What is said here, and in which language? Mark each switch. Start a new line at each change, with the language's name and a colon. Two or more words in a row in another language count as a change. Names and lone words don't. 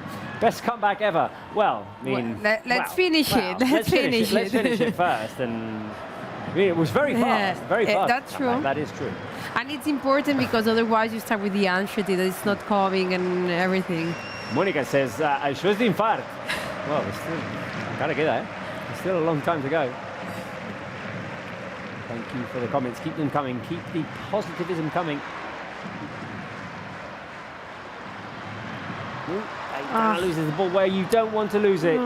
English: Best comeback ever. Well, I mean, let's finish it. Let's finish it first. And I mean, it was very fast. Very fast. That's true. That is true. And it's important because otherwise you start with the anxiety that it's not coming and everything. Monica says,
Catalan: "Això és d'infart."
English: Well, it's still gotta get there. There's still a long time to go. Thank you for the comments. Keep them coming. Keep the positivism coming. Aitana loses the ball where you don't want to lose it.